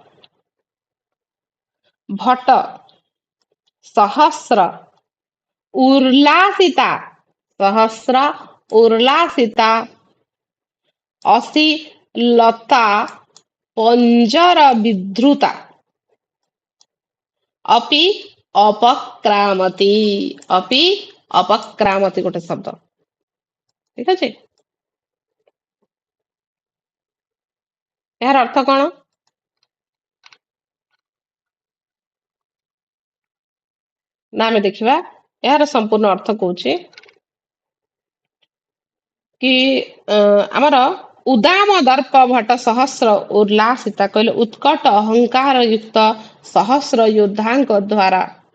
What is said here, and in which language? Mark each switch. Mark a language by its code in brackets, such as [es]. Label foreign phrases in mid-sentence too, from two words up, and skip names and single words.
[sa] ଭଟ ସହସ୍ର ଉର୍ଲାସିତା ସହସ୍ର ଉର୍ଲାସିତା ଅଶ୍ଳୀଲତା ପଞ୍ଜର ବିଧୃତା अपि अपक्रामति अपि अपक्रामति [or] ଗୋଟେ ଶବ୍ଦ। ଠିକ ଅଛି, ଏହାର ଅର୍ଥ କଣ ନା ଆମେ ଦେଖିବା। ଏହାର ସମ୍ପୂର୍ଣ୍ଣ ଅର୍ଥ କହୁଛି କି ଆମର [sa] ଉଦାମ ଦର୍ପ ଭଟ ସହସ୍ର ଉଲ୍ଲାସିତା [or] କହିଲେ ଉତ୍କଟ ଅହଙ୍କାର ଯୁକ୍ତ ସହସ୍ର ଯୋଦ୍ଧାଙ୍କ ଦ୍ୱାରା